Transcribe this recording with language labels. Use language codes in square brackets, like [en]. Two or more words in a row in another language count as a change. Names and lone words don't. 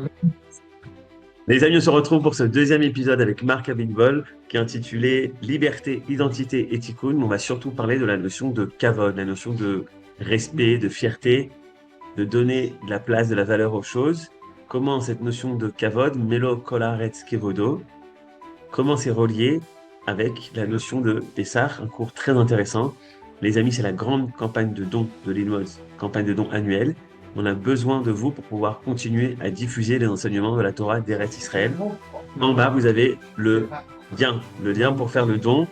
[fr] Les amis, on se retrouve pour ce deuxième épisode avec Marc Abitbol qui est intitulé Liberté, identité et tikkun. On va surtout parler de la notion de kavod, la notion de respect, de fierté, de donner de la place, de la valeur aux choses. Comment cette notion de kavod, [he] מלא כל הארץ כבודו, [fr] comment c'est relié avec la notion de Pessah, un cours très intéressant. Les amis, c'est la grande campagne de dons de l'INWOS, campagne de dons annuelle. On a besoin de vous pour pouvoir continuer à diffuser les enseignements de la Torah d'Eretz Israël. En bas, vous avez le lien pour faire le don.